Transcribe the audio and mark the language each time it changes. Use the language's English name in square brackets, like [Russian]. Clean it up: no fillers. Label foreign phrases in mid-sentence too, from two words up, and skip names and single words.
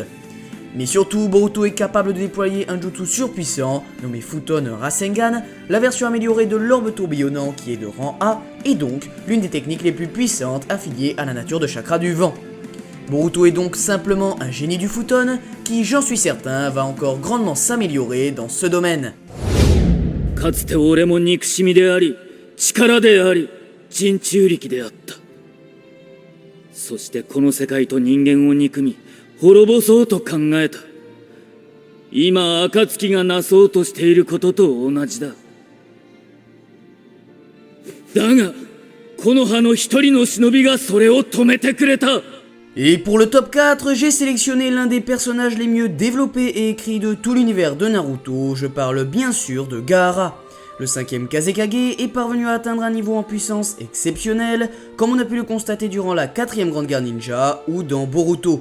[French] Mais surtout, Boruto est capable de déployer un jutsu surpuissant, nommé Futon Rasengan, la version améliorée de l'orbe tourbillonnant qui est de rang A, et donc l'une des techniques les plus puissantes affiliées à la nature de chakra du vent. Boruto est donc simplement un génie du Futon, qui, j'en suis certain, va encore grandement s'améliorer dans ce domaine. [Japanese] かつて俺も憎しみであり力であり人中力であった。そしてこの世界と人間を憎み滅ぼそうと考えた。今暁がなそうとしていることと同じだ。だがこの葉の一人の忍びがそれを止めてくれた。 [French] Et pour le top 4, j'ai sélectionné l'un des personnages les mieux développés et écrits de tout l'univers de Naruto, je parle bien sûr de Gaara. Le 5ème Kazekage est parvenu à atteindre un niveau en puissance exceptionnel, comme on a pu le constater durant la 4ème Grande Guerre Ninja ou dans Boruto.